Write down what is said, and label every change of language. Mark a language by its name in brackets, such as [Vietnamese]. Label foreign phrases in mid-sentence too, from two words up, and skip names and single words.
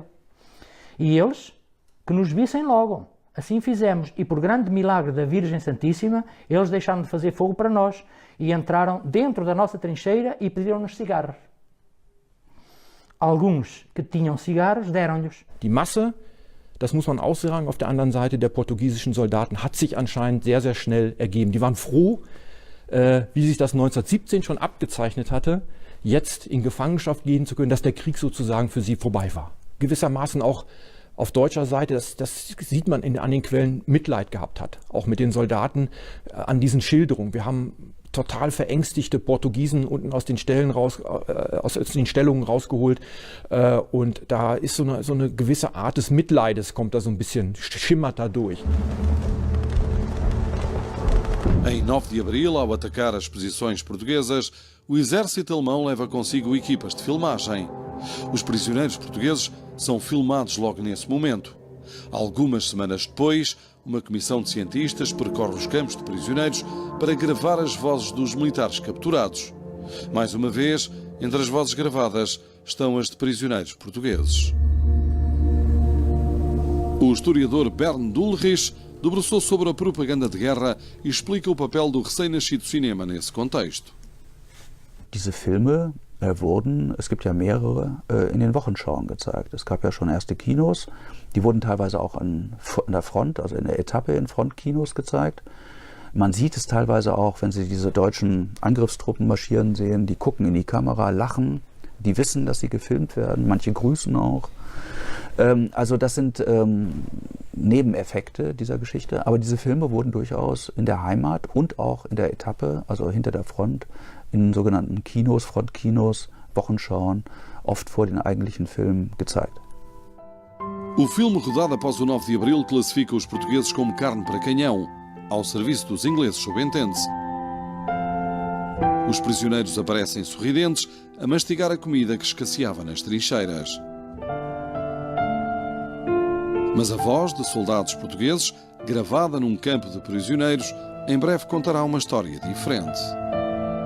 [Portuguese] E eles, que nos vissem logo. Assim fizemos, e por grande milagre da Virgem Santíssima, eles deixaram de fazer fogo para nós e entraram dentro da nossa trincheira e pediram-nos cigarros. Alguns que tinham cigarros deram-lhes. [German] Die Masse, das muss man auch sagen, auf der anderen Seite der portugiesischen Soldaten hat sich anscheinend sehr, sehr schnell ergeben. Die waren froh, wie sich das 1917 schon abgezeichnet hatte, jetzt in Gefangenschaft gehen zu können, dass der Krieg sozusagen für sie vorbei war. Gewissermaßen auch auf deutscher Seite, das sieht man an den Quellen, Mitleid gehabt hat. Auch mit den Soldaten an diesen Schilderungen. Wir haben total verängstigte Portugiesen unten aus den Stellungen rausgeholt. Und da ist so eine gewisse Art des Mitleides, kommt da so ein bisschen, schimmert da durch. [Portuguese] Em 9 de abril, ao atacar as posições portuguesas, o exército alemão leva consigo equipas de filmagem. Os prisioneiros portugueses são filmados logo nesse momento. Algumas semanas depois, uma comissão de cientistas percorre os campos de prisioneiros para gravar as vozes dos militares capturados. Mais uma vez, entre as vozes gravadas estão as de prisioneiros portugueses. O historiador Bernd Ulrich debruçou sobre a propaganda de guerra e explica o papel do recém-nascido cinema nesse contexto. [German] Diese Filme wurden, es gibt ja mehrere, in den Wochenschauen gezeigt. Es gab ja schon erste Kinos, die wurden teilweise auch an der Front, also in der Etappe in Frontkinos gezeigt. Man sieht es teilweise auch, wenn Sie diese deutschen Angriffstruppen marschieren sehen, die gucken in die Kamera, lachen, die wissen, dass sie gefilmt werden, manche grüßen auch. Also das sind Nebeneffekte dieser Geschichte, aber diese Filme wurden durchaus in der Heimat und auch in der Etappe, also hinter der Front, in sogenannten Kinos, Frontkinos, Wochenschauen, oft vor den eigentlichen Filmen gezeigt. [Portuguese] O filme, rodado após o 9 de abril, classifica os portugueses como carne para canhão, ao serviço dos ingleses, subentende-se. Os prisioneiros aparecem sorridentes a mastigar a comida que escasseava nas trincheiras. Mas a voz de soldados portugueses, gravada num campo de prisioneiros, em breve contará uma história diferente.